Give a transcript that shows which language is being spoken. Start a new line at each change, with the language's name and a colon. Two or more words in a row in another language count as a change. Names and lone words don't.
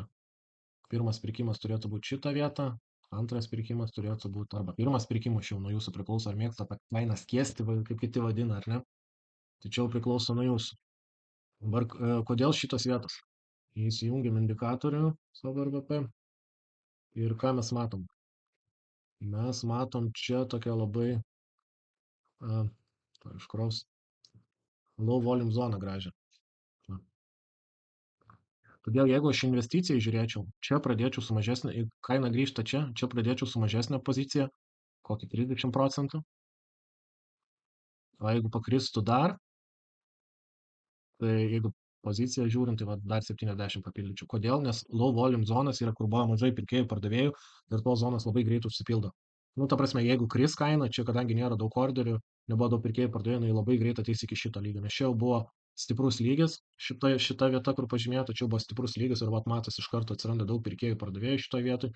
Lithuanian: Pirmas pirkimas turėtų būti šitą vietą, antras pirkimas turėtų būti, arba pirmas pirkimas jau nuo jūsų priklauso, ar mėgsta tą kainą skiesti, kaip kiti vadina, ar ne. Tai čia jau priklauso nuo jūsų. Dabar kodėl šitos vietos? Įsijungiam indikatorių savo RVP ir ką mes matom? Mes matom čia tokią labai iškraus
English: low volume
Lithuanian: zoną gražią. Todėl jeigu aš investicijai žiūrėčiau, čia pradėčiau su mažesnė, kaina grįžta čia, čia pradėčiau su mažesnė pozicija, kokį 30%. O jeigu pakristų dar, tai jeigu poziciją žiūrint, tai va, dar 70 papildyčiau. Kodėl? Nes
English: low volume
Lithuanian: zonas yra, kur buvo mažai pirkėjų, pardavėjų ir tos zonos labai greit užsipildo. Nu, ta prasme, jeigu kris kaina, čia kadangi nėra daug orderių, nebuvo daug pirkėjų, pardavėjų, tai labai greit ateis iki šito lygio. Nes čia jau buvo stiprus lygis, šita vieta, kur pažymėta, čia buvo stiprus lygis ir vat matos iš karto atsiranda daug pirkėjų, pardavėjų šitoje vietoje.